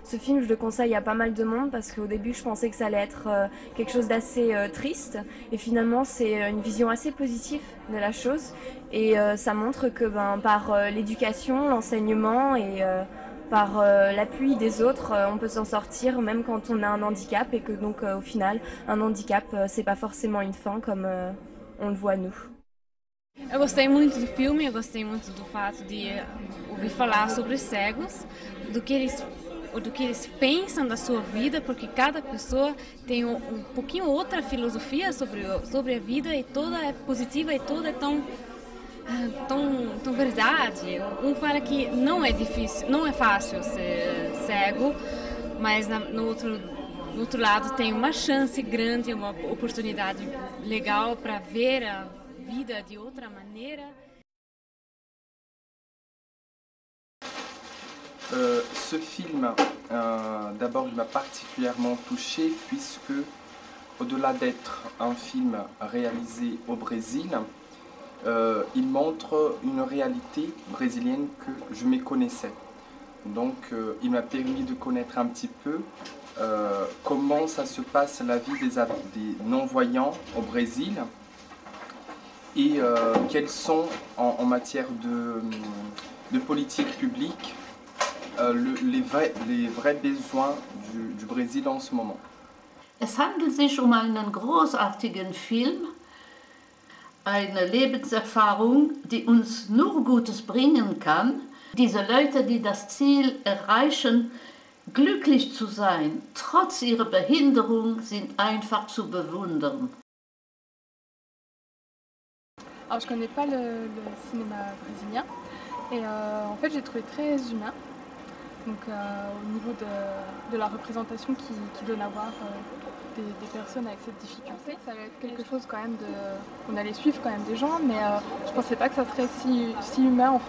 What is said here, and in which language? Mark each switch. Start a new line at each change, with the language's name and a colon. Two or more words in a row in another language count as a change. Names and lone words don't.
French: Ce film, je le conseille à pas mal de monde parce qu'au début, je pensais que ça allait être quelque chose d'assez triste, et finalement, c'est une vision assez positive de la chose, et ça montre que par l'éducation, l'enseignement et par l'appui des autres, on peut s'en sortir même quand on a un handicap, et que donc au final, un handicap, c'est pas forcément une fin comme on le voit nous.
Portuguese: Eu gostei muito do filme, eu gostei muito do fato de ouvir falar sobre os cegos, do que eles pensam da sua vida, porque cada pessoa tem um pouquinho outra filosofia sobre a vida, e toda é positiva e toda é tão verdade. Um fala que não é difícil, não é fácil ser cego, mas no outro lado tem uma chance grande, uma oportunidade legal para ver a vida de outra maneira.
French: Ce film, d'abord, il m'a particulièrement touché puisque, au-delà d'être un film réalisé au Brésil, il montre une réalité brésilienne que je méconnaissais. Donc, il m'a permis de connaître un petit peu comment ça se passe la vie des non-voyants au Brésil, et quels sont, en matière de politique publique, les vrais besoins du Brésil en ce moment.
German: Es handelt sich einen großartigen Film, eine Lebenserfahrung, die uns nur Gutes bringen kann. Diese Leute, die das Ziel erreichen, glücklich zu sein, trotz ihrer Behinderung, sind einfach zu bewundern.
French: Alors je connais pas le cinéma brésilien, et en fait j'ai trouvé très humain, donc au niveau de la représentation qui donne à voir des personnes avec cette difficulté. Ça allait être quelque chose quand même on allait suivre quand même des gens, mais je pensais pas que ça serait si humain en fait.